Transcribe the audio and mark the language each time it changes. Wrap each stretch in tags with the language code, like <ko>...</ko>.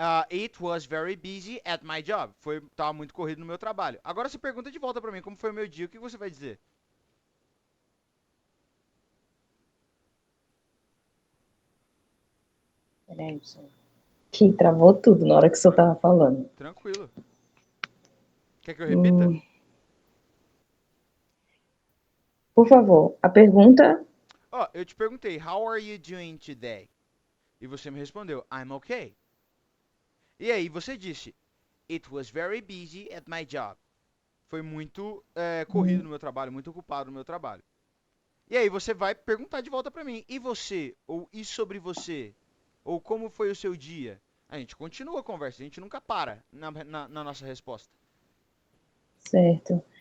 <en>It was very busy at my job.</en> <pt>Tava muito corrido no meu trabalho. Agora você pergunta de volta pra mim como foi o meu dia, o que você vai dizer? Peraí, pessoal. Que travou tudo na hora que o senhor tava falando. Tranquilo. Quer que eu repita? Por favor, a pergunta. Ó, eu te perguntei,</pt> <en>how are you doing today?</en> <pt>E você me respondeu,</pt> <en>I'm okay.</en> <pt>E aí você disse,</pt> <en>it was very busy at my job.</en> <pt>Foi muito corrido no meu trabalho, muito ocupado no meu trabalho. E aí você vai perguntar de volta pra mim, e você? Ou e sobre você? Ou como foi o seu dia? A gente continua a conversa, a gente nunca para na nossa resposta. Certo.</pt>